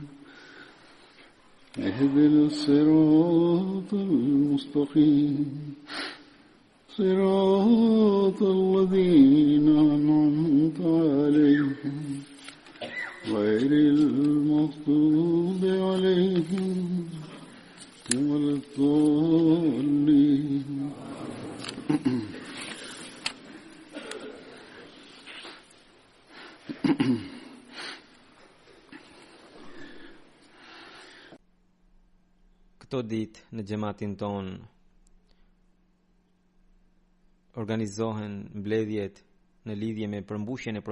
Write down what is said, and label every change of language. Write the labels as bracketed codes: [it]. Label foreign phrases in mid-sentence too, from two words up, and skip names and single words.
[ar] اهدنا الصراط المستقيم صراط الذين أنعمت عليهم غير المغضوب عليهم ولا الضالين. [sq] Këto ditë në xhamatin ton organizohen mbledhjet në lidhje me përmbushjen e